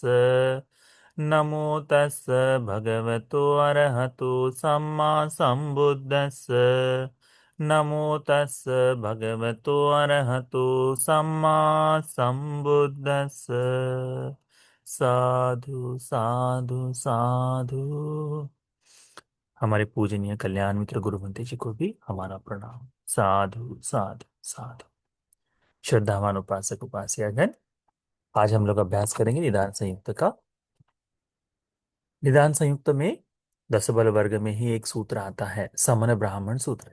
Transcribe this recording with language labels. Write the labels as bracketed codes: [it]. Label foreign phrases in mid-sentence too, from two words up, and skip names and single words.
[pi] नमो तस् भगवतो अरहतो सम्मा संबुद्दस्स। नमो तस् भगवतो अरहतो सम्मा संबुद्दस्स। साधु साधु साधु। [hi] हमारे पूजनीय कल्याण मित्र गुरुमंत्री जी को भी हमारा प्रणाम। [pi] साधु साधु साधु। [hi] श्रद्धावान उपासक उपास्यागण, आज हम लोग अभ्यास करेंगे निदान संयुक्त का। निदान संयुक्त में 10 बल वर्ग में ही एक सूत्र आता है, समन ब्राह्मण सूत्र।